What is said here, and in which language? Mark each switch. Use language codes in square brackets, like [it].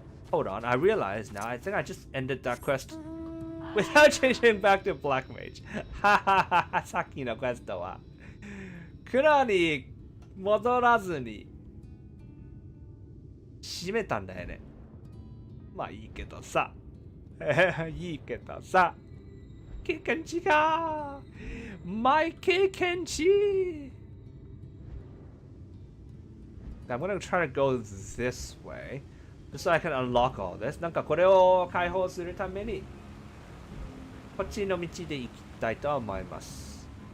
[en] Hold on, I realize now, I think I just ended that quest without changing back to Black Mage. [ja] さっきのクエストは黒に戻らずに閉めたんだよね。まあいいけどさ。いいけどさ。経験値がマイ経験値 [en] I'm gonna try to go this way just so I can unlock all this. [ja] なんかこれを解放するためにこっちの道で行きたいと思います。